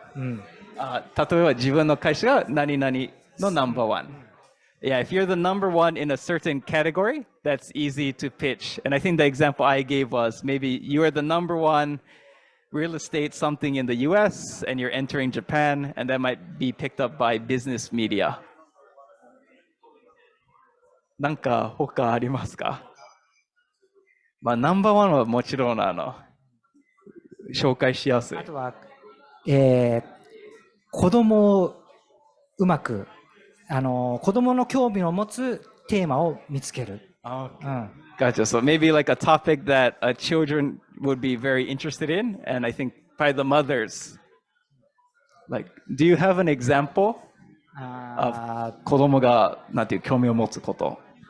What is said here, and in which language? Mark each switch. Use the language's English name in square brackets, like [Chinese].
[Japanese] 例えば自分の会社が何々のナンバーワン。 [English] Yeah, if you're the number one in a certain category, that's easy to pitch. And I think the example I gave was maybe you are the number one real estate something in the US and you're entering Japan, and that might be picked up by business media. [Japanese] なんか他ありますか？まあナンバーワンはもちろん紹介しやすい。あとは、子供をうまく子供の興味を持つテーマを見つける。 [English] Good Gotcha. So maybe like a topic that children would be very interested in, and I think probably the mothers. Like, do you have an example of 子供がなんていう興味を持つこと？